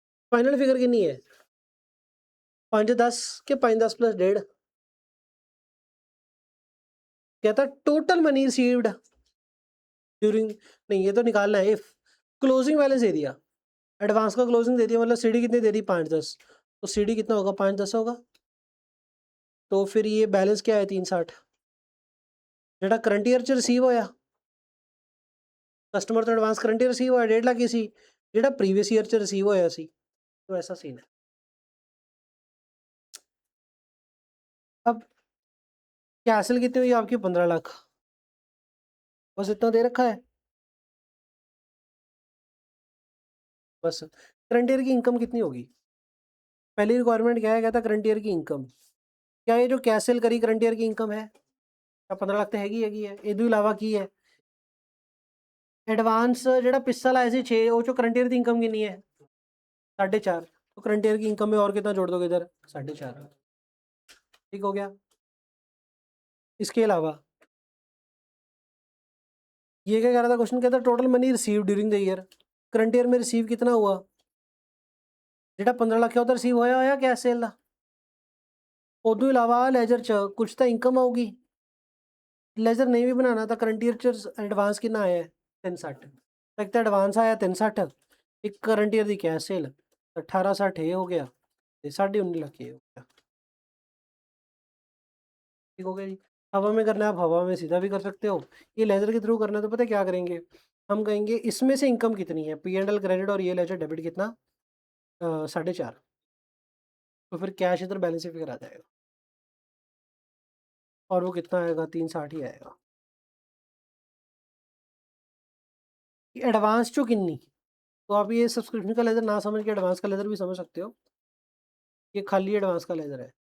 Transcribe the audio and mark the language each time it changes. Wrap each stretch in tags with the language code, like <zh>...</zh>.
<hi>Final figure कितनी है, 5,10 के 5,10 प्लस 1.5। कहता टोटल मनी रिसीव्ड ड्यूरिंग, नहीं ये तो निकालना है, इफ क्लोजिंग बैलेंस दे दिया, एडवांस का क्लोजिंग दे दिया, मतलब सीडी कितनी दे दी, 5,10, तो सीडी कितना होगा, 5,10 होगा। तो फिर ये बैलेंस क्या है</hi> <pa>360 ਜਿਹੜਾ ਕਰੰਟ ਈਅਰ ਚ ਰਿਸੀਵ ਹੋਇਆ ਕਸਟਮਰ ਤੋਂ ਐਡਵਾਂਸ ਕਰੰਟ ਈਅਰ ਰਿਸੀਵ ਹੋਇਆ 1.5 ਲੱਖ ਹੀ ਸੀ ਜਿਹੜਾ ਪ੍ਰੀवियस ईयर ਚ ਰਿਸੀव ਹੋਇਆ ਸੀ</pa> <hi>तो ऐसा सीन है। अब कैसल कितनी हुई आपकी 15 लाख बस इतना दे रखा है बस। करंट ईयर की इनकम कितनी होगी पहली रिक्वायरमेंट क्या है कहता करंट ईयर की इनकम क्या ये जो कैसल करी करंट ईयर की इनकम है क्या 15 लाख तो हैगी है ये तो इलावा की है एडवांस</hi> <pa>ਜਿਹੜਾ ਪਿੱਛਾ ਲਾਇਆ ਸੀ 6 ਉਹ ਚੋਂ</pa> <hi>ਕਰੰਟ ईयर की इनकम कितनी है 4.5 तो करंट ईयर की इनकम में और कितना जोड़ दोगे इधर 4.5 ठीक हो गया। इसके अलावा ये क्या कह रहा था क्वेश्चन कहता total money receive during the year current year में रिसीव कितना हुआ</hi> <pa>ਜਿਹੜਾ 15 ਲੱਖ ਹੈ ਉਹ ਤਾਂ ਰਿਸੀਵ ਹੋਇਆ ਕੈਸ਼ ਸੇਲ ਦਾ ਉਦੋਂ ਇਲਾਵਾ ਲੈਜਰ ਚ ਕੁਝ ਤਾਂ ਇਨਕਮ ਆਊਗੀ ਲੈਜਰ ਨਹੀਂ ਵੀ ਬਣਾਉਣਾ ਤਾਂ ਕਰੰਟ ਈਅਰ ਚ ਐਡਵਾਂਸ ਕਿੰਨਾ ਆਇਆ 360 ਇੱਕ ਤਾਂ ਐਡਵਾਂਸ ਆਇਆ 360 ਇੱਕ ਕਰੰਟ ਈਅਰ ਦੀ ਕੈਸ਼ ਸੇਲ 1860 ਇਹ ਹੋ ਗਿਆ ਤੇ 19.5 ਲੱਖ ਇਹ</pa> <hi>हो गया ठीक हो गया जी। हवा में करना है आप हवा में सीधा भी कर सकते हो ये लेजर के थ्रू करना है तो पता है क्या करेंगे हम कहेंगे इसमें से इनकम कितनी है P&L क्रेडिट और ये लेजर डेबिट कितना 4.5 तो फिर कैश इधर बैलेंस से फिगर आ जाएगा और वो कितना आएगा 360 ही आएगा एडवांस चो किन्नी तो आप ये सब्सक्रिप्शन का लेजर ना समझ के एडवांस का लेजर भी समझ सकते हो ये खाली एडवांस का लेजर है</hi>